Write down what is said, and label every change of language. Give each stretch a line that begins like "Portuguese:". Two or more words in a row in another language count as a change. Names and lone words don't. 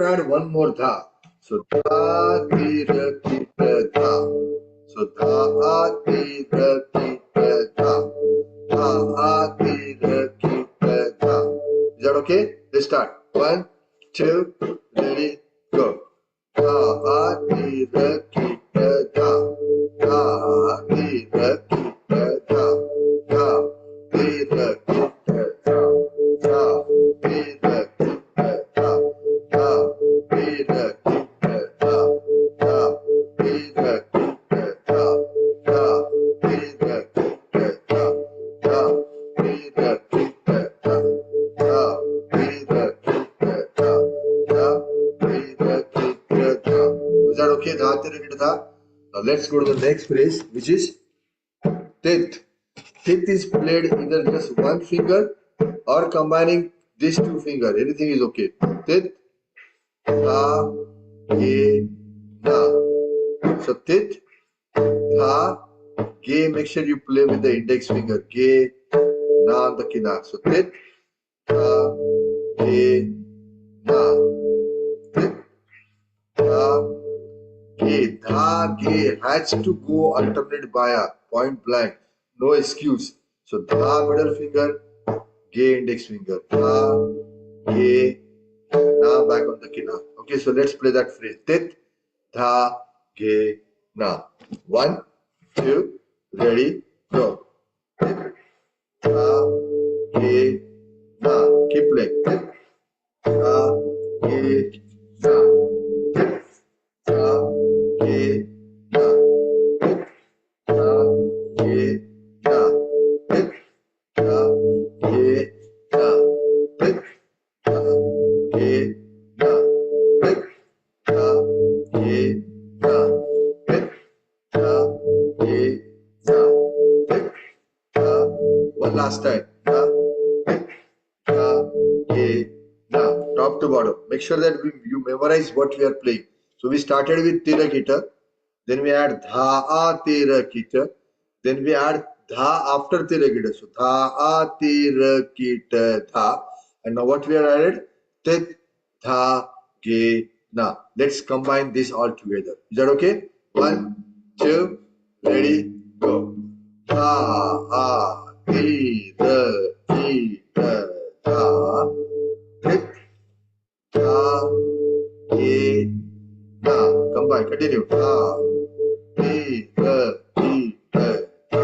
English: one more dha. So dha ti ra ki ta dha. So dha a ti ra ki ta dha. Dha a ti ra ki ta dha. Is that okay? Let's start. 1, 2, ready, go. Dha a ti ra ki ta dha. Dha ti ra ki ta dha. Dha ti ra ki ta dha. Dha ti ra ki ta dha. Dha ti ra ki ta dha. Dha ti ra ki ta dha. Dha ti ra ki ta dha. Dha ti ra ki ta dha. Dha ti ra ki ta dha. Dha ti ra ki ta dha. Is that okay? Dha ti ra ki ta dha. Now let's go to the next phrase, which is Tith. Tith is played either just one finger or combining these two fingers. Anything is okay. Tith, tha, ge, na. So tith, tha, ge. Make sure you play with the index finger. Ge, na on the kinar. So tith, tha, ge, na. Tith, tha, ge. Tha, ge has to go alternate by a point blank. No excuse. So dha middle finger, ge index finger. Dha, ge, na back on the kinar. Okay, so let's play that phrase. Tit, dha, ge, na. 1, 2, ready, go. Tit, dha, ge, na. Keep playing. Tit, dha, ge, na. Tit, dha, ge, na. Tit, dha, ge, na. Tit, dha, ge, na. Tit, dha, ge, na. Tit, dha, ge, na. Tit, dha, ge, na. Tit, dha. One last time. Dha, tit, dha, ge, na. Top to bottom. Make sure that you memorize what we are playing. So we started with tira kita, then we add dha a tira kita, then we add dha after tira kita. So dha a tira kita dha, and now what we are added? Tit, dha, ge, na. Let's combine this all together. Is that okay? 1, 2, ready, go. Dha a tira kita dha. Tit, dha, ge, na. Combine. Continue. Dha, ge, ga, ge, ga, dha.